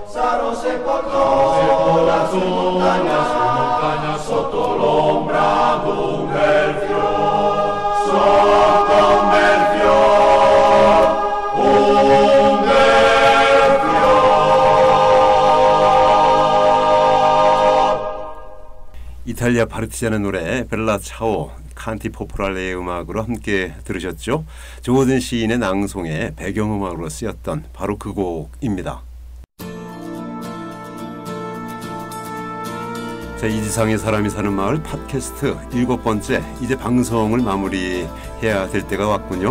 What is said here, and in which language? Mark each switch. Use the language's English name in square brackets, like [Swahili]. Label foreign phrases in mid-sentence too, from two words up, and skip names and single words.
[Italian] Sarò sepolto lassù in montagna, sotto l'ombra d'un bel fior. Sotto un bel fior, un bel fior. [Korean] 이탈리아 파르티자는 노래 벨라 차오, 칸티 포프랄레의 음악으로 함께 들으셨죠. 조어든 시인의 낭송에 배경음악으로 쓰였던 바로 그 곡입니다. 자, 이지상의 사람이 사는 마을 팟캐스트 7번째, 이제 방송을 마무리해야 될 때가 왔군요.